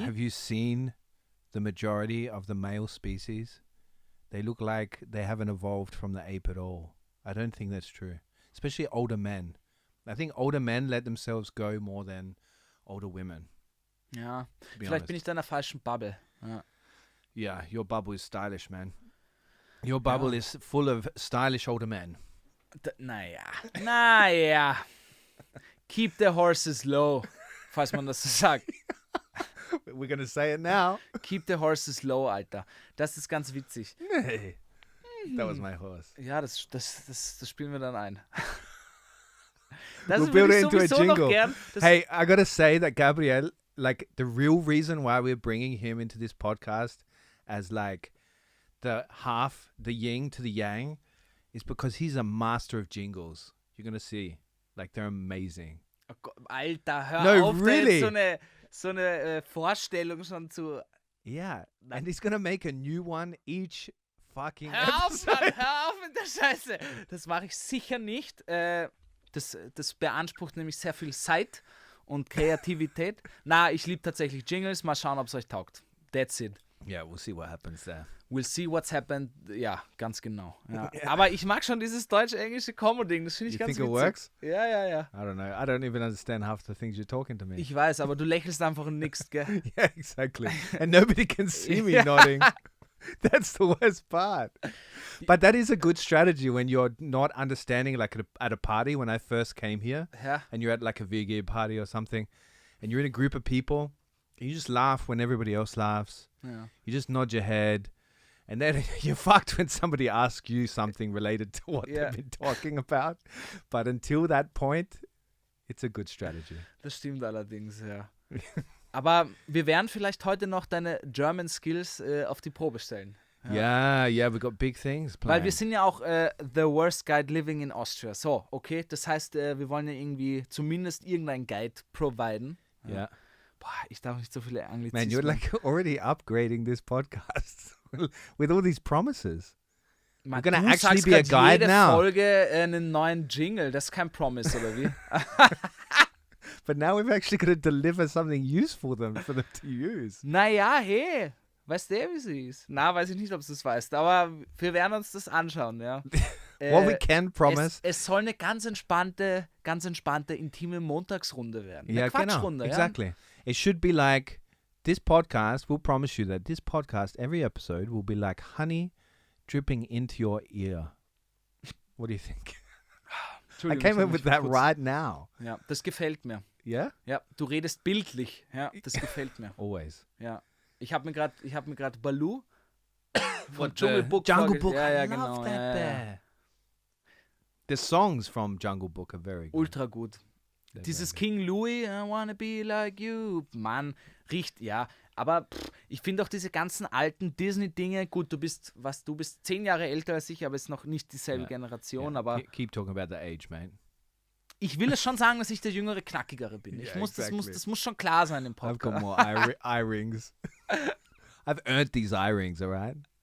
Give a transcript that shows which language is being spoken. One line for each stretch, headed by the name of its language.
English: Have you seen the majority of the male species? They look like they haven't evolved from the ape at all. I don't think that's true. Especially older men. I think older men let themselves go more than older women.
German: Ja, vielleicht bin ich da in der falschen Bubble. Ja.
English: Yeah, your bubble is stylish, man. Your bubble is full of stylish older men.
German: Naja.
English: Keep the horses low,
German: falls man das so sagt.
English: We're gonna say it now. Keep the horses low, Alter.
German: Das ist ganz witzig.
English: Hey, that was my horse.
German: Ja, das spielen wir dann ein. Das
English: we'll build it into a jingle. Hey, I gotta say that Gabriel, like, the real reason why we're bringing him into this podcast as like the half, the yin to the yang, is because he's a master of jingles. You're gonna see, like, they're amazing.
German: Oh Gott, Alter, hör auf,
English: really?
German: so eine Vorstellung schon zu.
English: Yeah, and he's gonna make a new one each fucking
German: Hör auf,
English: episode.
German: Mann, hör auf mit der Scheiße. Das mache ich sicher nicht. Das beansprucht nämlich sehr viel Zeit und Kreativität. Na, ich liebe tatsächlich Jingles. Mal schauen, ob es euch taugt.
English: That's it. Yeah, we'll see what happens there. We'll see what's happened.
German: Ja, ganz genau. Ja. Yeah. Aber ich mag schon dieses deutsch-englische Combo-Ding. Das finde ich ganz witzig.
English: You think it works?
German: Ja.
English: I don't know. I don't even understand half the things you're talking to me.
German: Ich weiß, aber du lächelst einfach und nickst, gell?
English: Yeah, exactly. And nobody can see me nodding. That's the worst part. But that is a good strategy when you're not understanding, like at a party. When I first came here, and you're at like a VG party or something, and you're in a group of people, and you just laugh when everybody else laughs. Yeah. You just nod your head, and then you're fucked when somebody asks you something related to what they've been talking about. But until that point, it's a good strategy.
German: Das stimmt allerdings, ja. Aber wir werden vielleicht heute noch deine German Skills auf die Probe stellen. Ja.
English: Yeah, we got big things planned.
German: Weil wir sind ja auch
English: the worst guide living in Austria.
German: So, okay, das heißt, wir wollen ja irgendwie zumindest irgendein Guide providen. Ja. Boah, ich darf nicht so viele Anglizismen.
English: Man, you're like already upgrading this podcast with all these promises.
German: Man,
English: We're gonna actually be a guide
German: jede
English: now.
German: Folge einen neuen Jingle, das ist kein Promise, oder wie?
English: But now we've actually got to deliver something useful for them to use.
German: Naja, hey. Weißt du, wie sie ist? Na, weiß ich nicht, ob du es weißt, aber wir werden uns das anschauen, ja.
English: What we can promise.
German: Es soll eine ganz entspannte, intime Montagsrunde werden. Eine
English: Yeah, genau.
German: Quatschrunde,
English: Exactly.
German: Ja?
English: It should be like this podcast. We'll promise you that this podcast, every episode, will be like honey dripping into your ear. What do you think? I came up with that right now.
German: Ja, das gefällt mir.
English: Yeah?
German: Ja, du redest bildlich. Ja, das gefällt mir.
English: Always.
German: Ja. Ich habe mir gerade Baloo von
English: What, Jungle Book Jungle Book.
German: Ja,
English: I
German: genau.
English: love that bear. The songs from Jungle Book are very good.
German: Ultra gut.
English: Dieses King Louis, I wanna be like you.
German: Mann, riecht, ja. Aber ich finde auch diese ganzen alten Disney-Dinge, gut, du bist 10 Jahre älter als ich, aber es ist noch nicht dieselbe Generation, aber
English: keep talking about the age, man.
German: ich will es schon sagen, dass ich der jüngere, knackigere bin. Das muss schon klar sein im Podcast.
English: I've got more eye rings. I've earned these eye rings, alright?